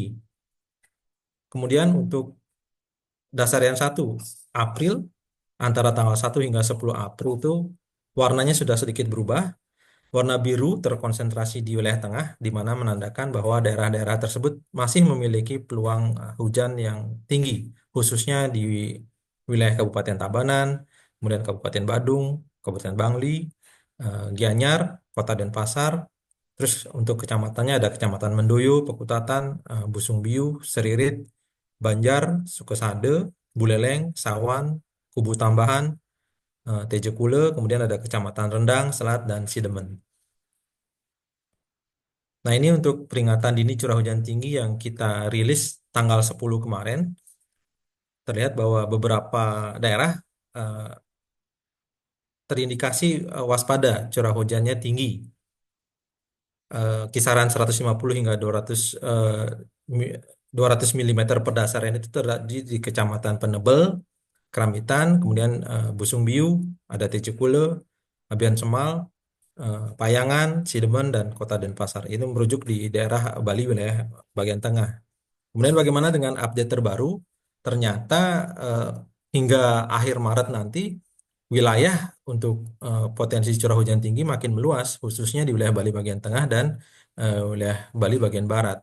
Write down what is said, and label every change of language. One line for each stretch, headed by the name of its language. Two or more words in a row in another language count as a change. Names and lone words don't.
Indonesian: Kemudian untuk dasarian 1 April, antara tanggal 1 hingga 10 April itu warnanya sudah sedikit berubah. Warna biru terkonsentrasi di wilayah tengah, di mana menandakan bahwa daerah-daerah tersebut masih memiliki peluang hujan yang tinggi, khususnya di wilayah Kabupaten Tabanan, kemudian Kabupaten Badung, Kabupaten Bangli, Gianyar, Kota Denpasar. Terus untuk kecamatannya ada Kecamatan Mendoyo, Pekutatan, Busung Biu, Seririt, Banjar, Sukesade, Buleleng, Sawan, Kubu Tambahan, Tejo Kule, kemudian ada Kecamatan Rendang, Selat, dan Sidemen. Nah, ini untuk peringatan dini curah hujan tinggi yang kita rilis tanggal 10 kemarin. Terlihat bahwa beberapa daerah terindikasi waspada curah hujannya tinggi. Kisaran 150 hingga 200 mm per dasarian itu terjadi di Kecamatan Penebel, Keramitan, kemudian Busung Biu, ada Tejukule, Abian Semal, Payangan, Sidemen, dan Kota Denpasar. Itu merujuk di daerah Bali wilayah bagian tengah. Kemudian bagaimana dengan update terbaru? Ternyata hingga akhir Maret nanti wilayah untuk potensi curah hujan tinggi makin meluas, khususnya di wilayah Bali bagian tengah dan wilayah Bali bagian barat.